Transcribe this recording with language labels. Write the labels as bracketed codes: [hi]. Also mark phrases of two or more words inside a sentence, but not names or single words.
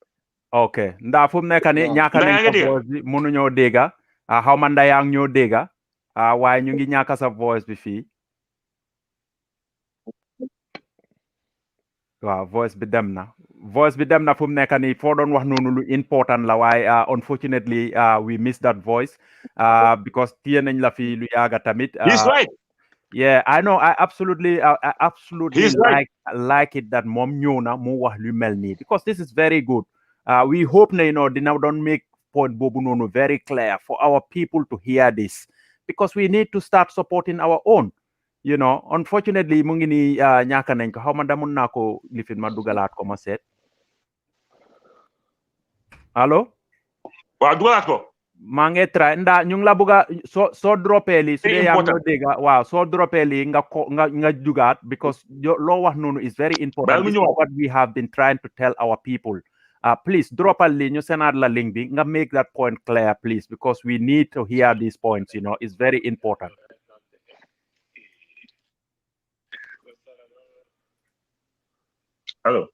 [wo] ok ndaa fu mu nekk ni ñàkk nañ ko voice bi mënuñoo dégga xaw ma ndayaa ñoo dégga waaye ñu ngi ñàkk sa voice bi fii waaw voice bi dem na fu mu nekk nii foo doon wax noonu lu important la waaye [en] unfortunately we missed that voice because [wo] téye nañ la fi lu yaaga tamit [en] he's right yeah I know I absolutely like it that [wo] moom ñëw na mu wax lu mel nii [en] because this is very good we hope [wo] na dina doon [en] make point [wo] boobu noonu [en] very clear for our people to hear this because we need to start supporting our own unfortunately [wo] mu ngi ni ñàkk nañ ko xaw ma damun naa ko lifin ma dugalaat ko ma seet allo waaw dugalaat ko maa ngi try ndaa ñu ngi la bëgg a soo droppé lii su dee yaa ngi dégg waaw soo droppé lii nga dugaat because loo wax noonu [en] is very important. This is what we have been trying to tell our people. Please drop a link, you send out the link, make that point clear, please, because we need to hear these points, it's very important. Hello.